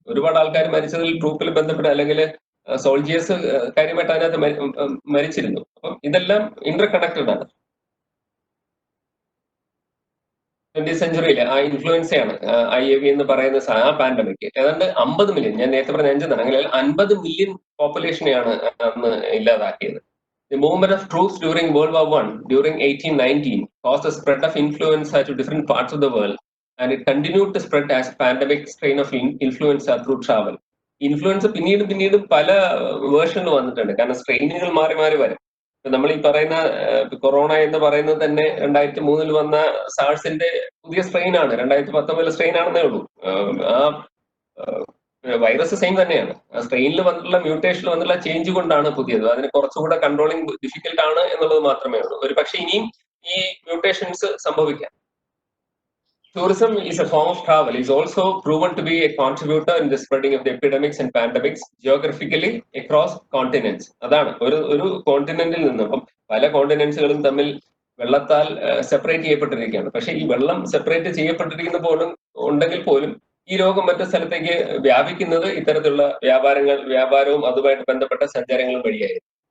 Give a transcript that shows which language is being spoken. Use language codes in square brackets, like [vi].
[ml] ഒരുപാട് ആൾക്കാർ മരിച്ചതിൽ ട്രൂപ്പിൽ ബന്ധപ്പെട്ട് അല്ലെങ്കിൽ സോൾജിയേഴ്സ് കാര്യമായിട്ട് അതിനകത്ത് മരിച്ചിരുന്നു. അപ്പം ഇതെല്ലാം ഇന്റർ കണക്റ്റഡ് ആണ്. 20th സെഞ്ചുറിയിലെ ആ ഇൻഫ്ലുവൻസയാണ് IAV എന്ന് പറയുന്ന ആ പാൻഡമിക്. ഏതാണ്ട് 50 മില്യൺ, ഞാൻ നേരത്തെ പറഞ്ഞ 5 അങ്ങനെ 50 മില്യൺ പോപ്പുലേഷനെയാണ് അന്ന് ഇല്ലാതാക്കിയത്. [en] The movement of troops during World War I, during 1819, caused the spread of influenza to different parts of the world, and it continued to spread as pandemic strain of influenza through travel. [ml] Influence പിന്നീട് പല വേർഷനിൽ വന്നിട്ടുണ്ട്. കാരണം സ്ട്രെയിനുകൾ മാറി മാറി വരും. നമ്മൾ ഈ പറയുന്ന കൊറോണ എന്ന് പറയുന്നത് തന്നെ 2003 വന്ന സാഴ്സിന്റെ പുതിയ സ്ട്രെയിൻ ആണ്. 2019 സ്ട്രെയിൻ ആണെന്നേ ഉള്ളൂ. ആ വൈറസ് സെയിം തന്നെയാണ്. സ്ട്രെയിനിൽ വന്നിട്ടുള്ള മ്യൂട്ടേഷനിൽ വന്നിട്ടുള്ള ചേഞ്ച് കൊണ്ടാണ് പുതിയത്. അതിന് കുറച്ചുകൂടെ കൺട്രോളിംഗ് ഡിഫിക്കൽട്ട് ആണ് എന്നുള്ളത് മാത്രമേ ഉള്ളൂ. ഒരു പക്ഷെ ഇനിയും ഈ മ്യൂട്ടേഷൻസ് സംഭവിക്കാം. [en] Tourism is a form of travel. It's also proven to be a contributor in the spreading of the epidemics and pandemics geographically across continents. [ml] അതാണ് ഒരു കോണ്ടിനെന്റിൽ നിന്ന്, അപ്പം പല കോണ്ടിനെന്റ്സുകളും തമ്മിൽ വെള്ളത്താൽ സെപ്പറേറ്റ് ചെയ്യപ്പെട്ടിരിക്കുകയാണ്. പക്ഷെ ഈ വെള്ളം സെപ്പറേറ്റ് ചെയ്യപ്പെട്ടിരിക്കുന്ന പോലും ഉണ്ടെങ്കിൽ പോലും ഈ രോഗം മറ്റു സ്ഥലത്തേക്ക് വ്യാപിക്കുന്നത് ഇത്തരത്തിലുള്ള വ്യാപാരവും അതുമായിട്ട് ബന്ധപ്പെട്ട സഞ്ചാരങ്ങളും വഴിയായിരുന്നു.